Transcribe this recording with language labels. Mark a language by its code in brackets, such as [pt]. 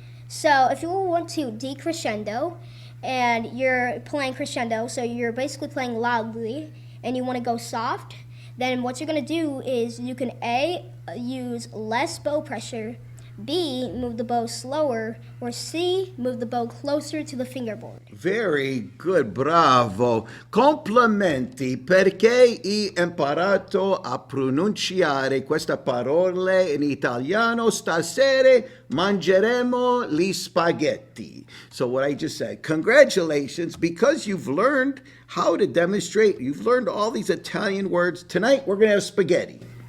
[en] So if you want to decrescendo and you're playing crescendo, so you're basically playing loudly and you want to go soft, then what you're going to do is you can A, use less bow pressure, B, move the bow slower, or C, move the bow closer to the fingerboard. Very good, bravo. [it] Complimenti perché hai imparato a pronunciare queste parole in italiano. Stasera mangeremo gli spaghetti. [en] So what I just said, congratulations, because you've learned how to demonstrate. You've learned all these Italian words. Tonight we're going to have spaghetti.